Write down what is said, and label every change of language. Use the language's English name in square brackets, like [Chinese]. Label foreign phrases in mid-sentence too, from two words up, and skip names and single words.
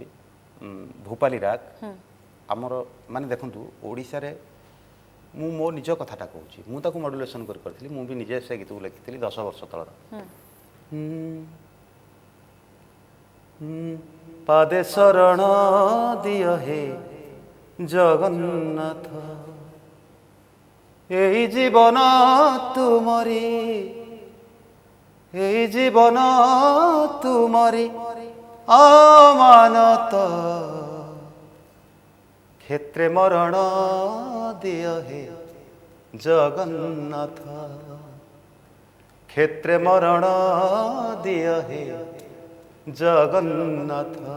[Odia] ଭୋପାଲି ରାଗ ଆମର, ମାନେ ଦେଖନ୍ତୁ ଓଡ଼ିଶାରେ ମୁଁ ମୋ ନିଜ କଥାଟା କହୁଛି, ମୁଁ ତାକୁ ମଡୁଲେସନ୍ କରିଥିଲି, ମୁଁ ବି ନିଜେ ସେ ଗୀତକୁ ଲେଖିଥିଲି 10 ବର୍ଷ ତଳର। ପାଦେ ଶରଣ ଦିଅ ହେ ଜଗନ୍ନାଥ, ଏଇ ଜୀବନ ତୁମରି, ଏଇ ଜୀବନ ତୁମରି ଆମାନତ, କ୍ଷେତ୍ରେ ମରଣ ଦିୟ ହେ ଜଗନ୍ନାଥ, କ୍ଷେତ୍ରେ ମରଣ ଦିୟ ହେ ଜଗନ୍ନାଥ,